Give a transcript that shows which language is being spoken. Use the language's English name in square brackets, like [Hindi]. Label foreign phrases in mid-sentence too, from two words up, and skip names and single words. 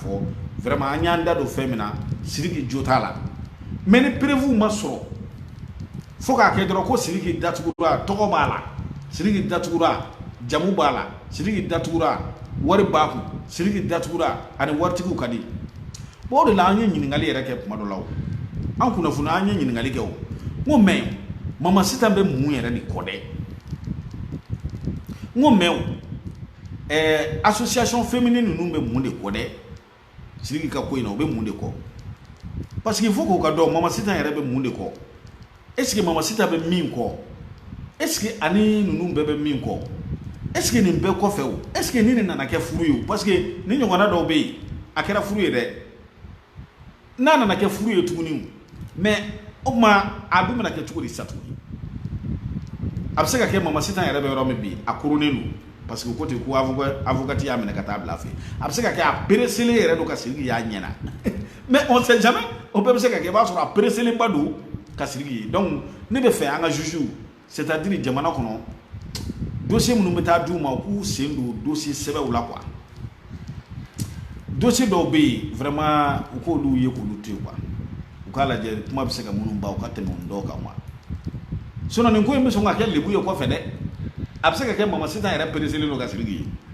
[Bambara] fɔ vraiment an y'an da don fɛn min na Sidiki jo t'a la mais ni prévu ma sɔrɔ fo k'a kɛ dɔrɔn ko Sidiki datugura tɔgɔ b'a la Sidiki datugura jamu b'a la Sidiki datugura wari b'a kun Sidiki datugura ani waritigiw ka di bon o de la an ye ɲininkali yɛrɛ kɛ kuma dɔ la o an kunnafoni an ye ɲininkali kɛ o n ko mais Mama Sitan bɛ mun yɛrɛ de kɔ dɛ n ko mais [French] association féminine [Bambara] ninnu bɛ mun de kɔ dɛ Sidiki ka ko in na u bɛ mun de kɔ [French] parce que il faut [Bambara] k'o ka dɔn Mama Sitan yɛrɛ bɛ mun de kɔ [French] est-ce que [Bambara] Mama Sitan bɛ min kɔ [French] est-ce que [Bambara] ani ninnu bɛɛ bɛ min kɔ [French] est-ce que [Bambara] nin bɛɛ kɔfɛ o [French] est-ce que [Bambara] nin de nana kɛ furu ye o [French] parce que [Bambara] ni ɲɔgɔnna dɔw bɛ yen a kɛra furu ye dɛ n'a nana kɛ furu ye tuguni mais o tuma a bɛ na kɛ cogo di sa tuguni a bɛ se ka kɛ Mama Sitan yɛrɛ bɛ yɔrɔ min bi a kurunin don [French] parce que [Bambara] ko ten ko avocate y'a minɛ ka taa bila a fɛ a bɛ se ka kɛ a pereselen yɛrɛ don ka Sidiki y'a ɲɛna [French] mais on sait jamais [Bambara] o bɛɛ bɛ se ka kɛ i b'a sɔrɔ a pereselenba don ka Sidiki ye donc ne bɛ fɛ an ka [French] juges c'est-à-dire [Bambara] jamana kɔnɔ dossier minnu bɛ taa d'u ma u k'u sen don dossier sɛbɛnw la quoi dossier dɔw bɛ yen vraiment u k'olu ye k'olu to yen quoi u k'a lajɛ kuma bɛ se ka minnu ban u ka tɛmɛ o dɔw kan quoi sinon nin ko in bɛ sɔn ka kɛ lebu ye kɔfɛ dɛ a bɛ se ka kɛ Mama Sitan yɛrɛ pereselen don ka Sidiki ye